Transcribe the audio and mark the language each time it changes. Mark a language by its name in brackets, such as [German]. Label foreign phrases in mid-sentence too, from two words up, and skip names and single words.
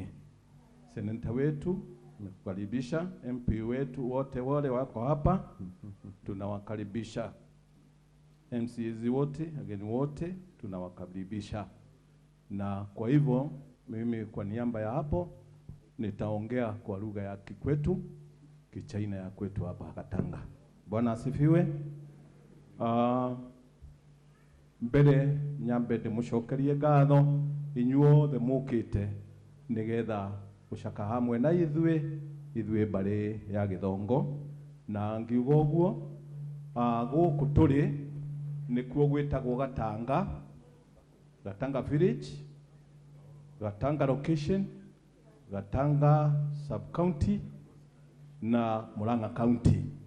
[Swahili] Senator wetu nakukaribisha, MP wetu wote wale wako hapa tunawakaribisha, MCs wote, ageni wote tunawakaribisha. Na kwa hivyo mimi kwa niaba ya hapo nitaongea kwa lugha ya Kikwetu, Kichaina ya kwetu hapa Katanga. Bwana asifiwe. [Kikuyu] Mbere nyambe ndimucokerie ngatho inyuothe mukite nigetha gucaka hamwe na ithuĩ mbari ya Githongo, na ngiuga ũguo gũkũ tũrĩ nĩkuo gwĩtagwo Gatanga village, Gatanga location, Gatanga sub-county na Murang'a county.